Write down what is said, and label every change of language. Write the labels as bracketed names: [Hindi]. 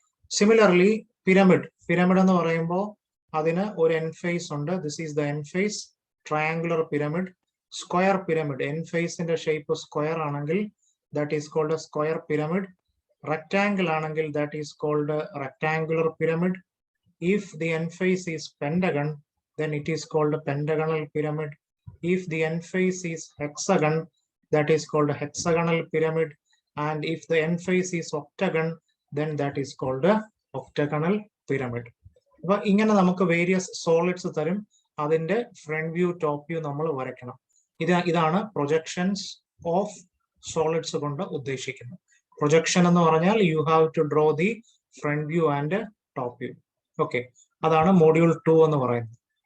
[Malayalam] Similarly pyramid, pyramid എന്ന് പറയുമ്പോൾ അതിന് ഒരു എൻ ഫേസ് ഉണ്ട്. [English] This is the end face. Triangular pyramid. Square pyramid, [Malayalam] N ഫേസിന്റെ shape square ആണെങ്കിൽ [English] That is called square pyramid. Rectangle [Malayalam] ആണെങ്കിൽ [English] That is called rectangular pyramid. If the end face is pentagon, then it is called a pentagonal pyramid. If the end face is hexagon, that is called a hexagonal pyramid. And if the end face is octagon, then that is called a octagonal pyramid. [Malayalam] അപ്പൊ ഇങ്ങനെ നമുക്ക് various solids തരും. അതിന്റെ front view top view നമ്മൾ വരയ്ക്കണം. ഇതാണ് projections of solids കൊണ്ട് ഉദ്ദേശിക്കുന്നത്. പ്രൊജക്ഷൻ എന്ന് പറഞ്ഞാൽ [English] You have to draw the front view and top view. [Malayalam] Okay, അതാണ് മോഡ്യൂൾ 2 എന്ന് പറയുന്നത്.